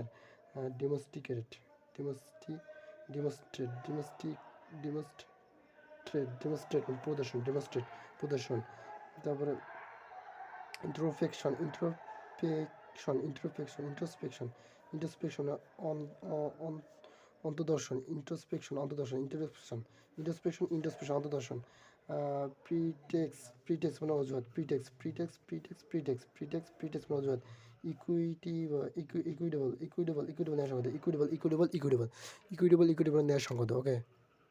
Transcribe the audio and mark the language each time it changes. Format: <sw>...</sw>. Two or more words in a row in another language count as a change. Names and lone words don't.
<en>domesticated, demonstrate, demonstrate</en> <bn>মানে প্রদর্শন,</bn> <en>ডেমোস্ট্রেট প্রদর্শন। তারপরে introfection, introfection, introfection, introspection, introspection অন্তদর্শন, introspection অন্তদর্শন, introspection, introspection, introspection অন্তদর্শন। pretext, pretext</en> <bn>মানে অজুহাত,</bn> <en>pretext, pretext, pretext, pretext, pretext, pretext</en> <bn>মানে অজুহাত।</bn> <en>equity, equitable, equitable, equitable</en> <bn>ন্যায় সংগত,</bn> <en>equitable, equitable, equitable, equitable, equitable</en> <bn>ন্যায় সংগত।</bn> <en>ওকে।</en>